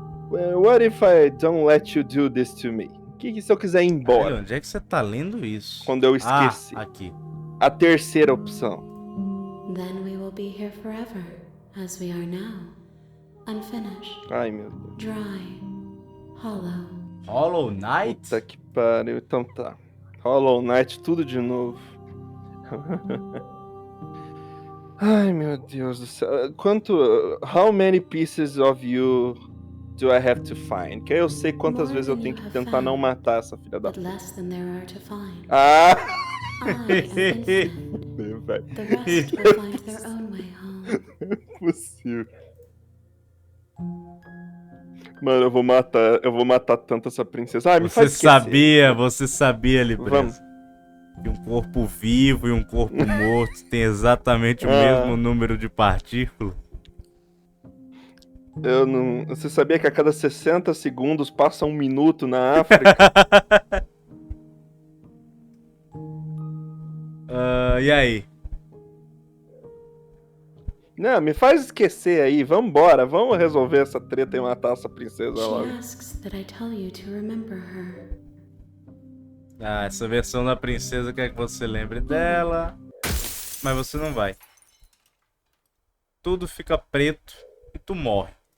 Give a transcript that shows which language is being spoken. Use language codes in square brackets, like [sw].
[en] What if I don't let you do this to me? [pt] O que se eu quiser ir embora? Caralho, onde é que você tá lendo isso? Quando eu esqueci. Aqui. A terceira opção. [en] Then we will be here forever, as we are now. Unfinished, [pt] Ai, meu Deus. [en] dry, hollow. Hollow Knight? [pt] Puta que pariu. Então tá. Hollow Knight, tudo de novo. Ai, meu Deus do céu. [en] How many pieces of you do I have to find? [pt] Que eu sei quantas vezes eu tenho que tentar não matar essa filha da [en] But less than there are to find. Ah! I am infinite. The rest will find their own way home. [pt] Não é possível. Mano, eu vou matar tanto essa princesa. Ah, me faz esquecer. Você sabia, Libreza, que um corpo vivo e um corpo morto tem exatamente o mesmo número de partículas? Eu não... Você sabia que a cada 60 segundos passa um minuto na África? E aí? Não, me faz esquecer aí. Vambora, vamos resolver essa treta e matar essa princesa [en] She [pt] logo. [en] asks that I tell you to remember her. [pt] Essa versão da princesa quer que você lembre dela, mas você não vai. Tudo fica preto e tu morre.